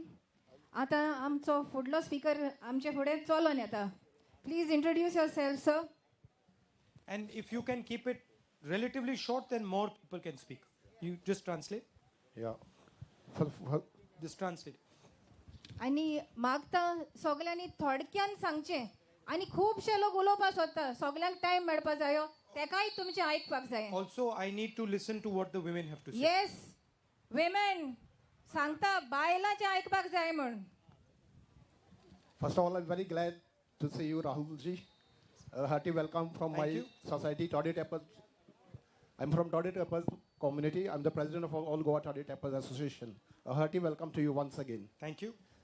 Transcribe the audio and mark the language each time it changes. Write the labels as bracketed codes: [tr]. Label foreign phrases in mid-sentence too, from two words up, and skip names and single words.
[kok] आता आमचो फुडलो स्पीकर आमचे फुडें चलोन येता. [en] please introduce your self sir. And if you can keep it relatively short, then more people can speak. You just translate. Yeah. Just translate. [kok] आणि मागता सगळ्यांनी थोडक्यान सांगचें आनी खुबशे लोक उलोवपाक सोदता सगळ्यांक टायम मेळपा जायो तेकाय तुमचें आयकपाक जाय. [en] Also, I need to listen to what the women have to say. yes women [kok] सांगता बायलांचें आयकपाक जाय म्हण. [en] First of all, I'm very glad to see you, Rahulji. A hearty welcome from Thank my you. society, Toddy Tappers. I'm from Toddy Tappers community. I'm the president of all Goa Toddy Tappers Association. A hearty welcome to you once again. Thank you.